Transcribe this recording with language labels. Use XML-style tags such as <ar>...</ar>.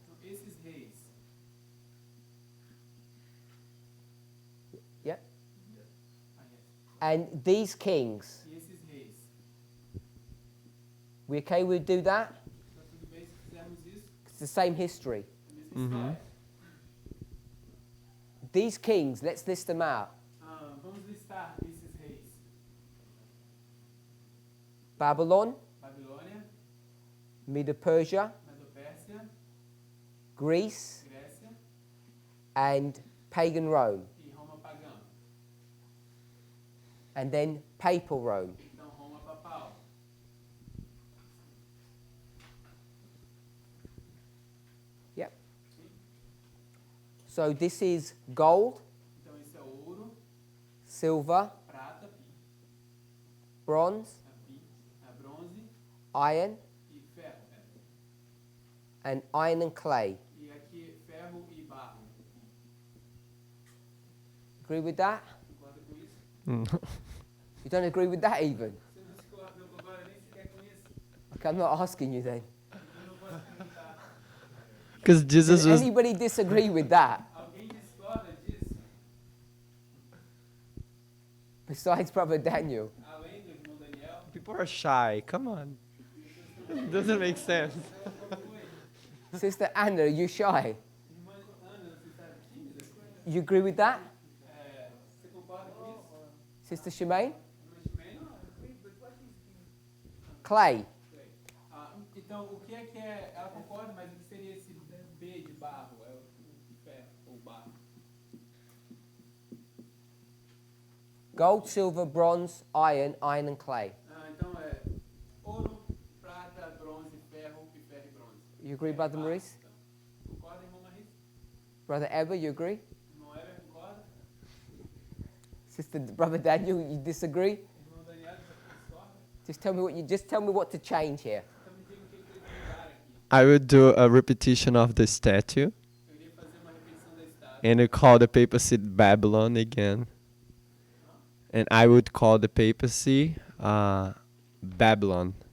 <pt>então, esses reis,</pt> <en>yeah, yes. and these kings,</en> <pt>E esses reis,</pt> <en>we okay with do that?</en> <pt>tá tudo bem se fizermos isso?</pt> <en>It's the same history.</en> <pt>É a mesma história.</pt> <en>These kings, let's list them out.</en> <pt>Vamos listar esses reis.</pt> <en>Babylon,</en> <pt>Babilônia,</pt> <en>Medo-Persia,</en> <pt>Medo-Pérsia,</pt> <en>Greece,</en> <pt>Grécia</pt> <en>and pagan Rome,</en> <pt>e Roma pagã.</pt> <en>and then papal Rome.</en> <pt>Então, Roma papal.</pt> <en>Yep. So this is gold,</en> <pt>Então, isso é ouro,</pt> <en>silver,</en> <pt>prata,</pt> <en>bronze,</en> <pt>bronze</pt> <en>iron,</en> <pt>e ferro.</pt> <en>and iron and clay.</en> <pt>E aqui, ferro e barro.</pt> <en>Agree with that?</en> <pt>Concorda com isso?</pt> <en>You don't agree with that even?</en> <pt>Você não concorda nem sequer com isso?</pt> <en>Okay, I'm not asking you then.</en> <pt>Eu não posso perguntar.</pt> <en>Because Jesus Does was. anybody disagree with that</en> <pt>Alguém discorda disso?</pt> <en>besides Brother Daniel?</en> <pt>Além do irmão Daniel?</pt> <en>People are shy. Come on. It doesn't make sense. Sister Anna, are you shy?</en> <pt>Irmã Ana, você está tímida?</pt> <en>You agree with that?</en> <pt>Você concorda com isso?</pt> <en>Sister Shemaine?</en> <pt>Irmã Shimei?</pt> <en>Clay.</en> <pt>Então, o que é? Ela concorda, mas o que seria esse B de barro? É o ferro ou barro?</pt> <en>Gold, silver, bronze, iron and clay.</en> <pt>Então é ouro, prata, bronze, ferro e bronze.</pt> <en>You agree, Brother Maurice?</en> <pt>Então, concorda, irmão Maurice?</pt> <en>Brother Ever, you agree?</en> <pt>Irmão Eber, concorda?</pt> <en>Brother Daniel, you disagree?</en> <pt>Irmão Daniel, discorda?</pt> <en>Just tell me what to change here.</en> <pt>Então me diga o que tem que mudar aqui.</pt> <en>I would do a repetition of the statue</en> <pt>Eu iria fazer uma repetição da estátua.</pt> <en>and you call the papacy Babylon again. And I would call the papacy Babylon,</en>